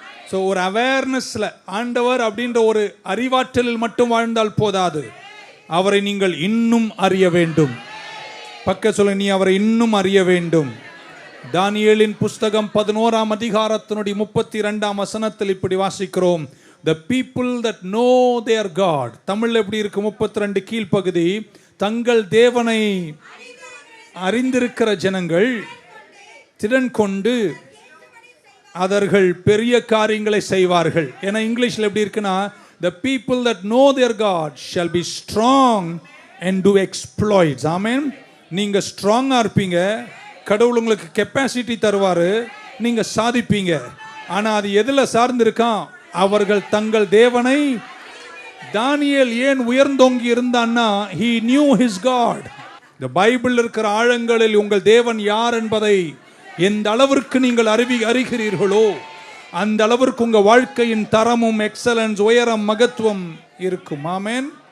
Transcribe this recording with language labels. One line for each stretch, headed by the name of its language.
Tamil: So ஒரு அவேர்னஸ்ல ஆண்டவர் அப்படின்ற ஒரு அறிவாற்றலில் மட்டும் வாழ்ந்தால் போதாது, அவரை நீங்கள் இன்னும் அறிய வேண்டும். பக்க சொல்ல, நீ அவரை இன்னும் அறிய வேண்டும். தானியேலின் புஸ்தகம் 11ஆம் அதிகாரத்தினுடைய 32ஆம் வசனத்தில் இப்படி வாசிக்கிறோம்.
English: The people that know their God.
Tamil: தமிழ்ல எப்படி இருக்கு? 32 கீழ்ப்பகுதி. தங்கள் தேவனை அறிந்திருக்கிற ஜனங்கள் திடன் கொண்டு அவர்கள் பெரிய காரியங்களை செய்வார்கள். ஏன்னா இங்கிலீஷ்ல எப்படி இருக்குன்னா,
English: the people that know their God shall be strong and do exploits.
Tamil: ஆமென். நீங்க ஸ்ட்ராங்கா இருப்பீங்க, கடவுள் உங்களுக்கு கெப்பாசிட்டி தருவாரு, நீங்க சாதிப்பீங்க. ஆனா அது எதுல சார்ந்திருக்கான்? அவர்கள் தங்கள் தேவனை. தானியேல் ஏன் உயர்ந்தோங்கி இருந்தான்னா,
English: he knew his God.
Tamil: இந்த பைபிள் இருக்கிற ஆழங்களில் உங்கள் தேவன் யார் என்பதை எந்த அளவிற்கு நீங்கள் அறிகிறீர்களோ அந்த அளவிற்கு உங்க வாழ்க்கையின் தரமும் எக்ஸலன்ஸ், உயரம், மகத்துவம் இருக்கும். ஆமென்.